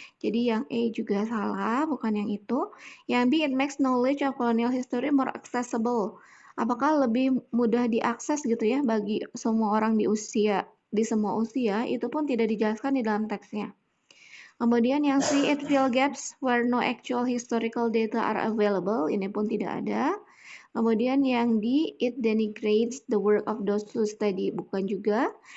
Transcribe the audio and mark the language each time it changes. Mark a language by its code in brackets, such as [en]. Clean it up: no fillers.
[id] Jadi yang A juga salah, bukan yang itu. Yang B, [en] it makes knowledge of colonial history more accessible. [id] Apakah lebih mudah diakses gitu ya bagi semua orang di semua usia, itu pun tidak dijelaskan di dalam teksnya. Kemudian yang C, [en] it fill gaps where no actual historical data are available. [id] Ini pun tidak ada. Kemudian yang D, [en] it denigrates the work of those who study. [id] Bukan juga.